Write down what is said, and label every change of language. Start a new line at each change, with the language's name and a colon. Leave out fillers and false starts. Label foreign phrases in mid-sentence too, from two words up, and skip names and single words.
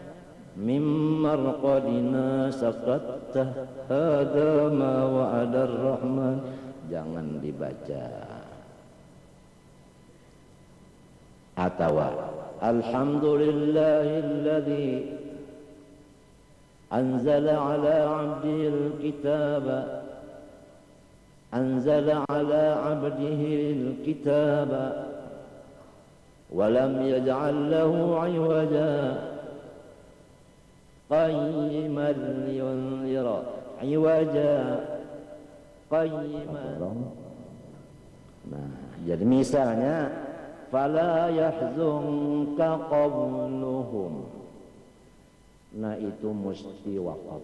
Arabic: من مرقدنا سكتة هذا ما وعد الرحمن,
Indonesian: jangan dibaca.
Arabic: Atau الحمد لله الذي أنزل على عبده الكتاب أنزل على عبده الكتاب ولم يجعل له عوجا قيما لينذر عوجا قيما.
Indonesian: Nah, jadi misalnya
Arabic: فلا يحزنك قولهم,
Indonesian: nah itu mesti waqaf.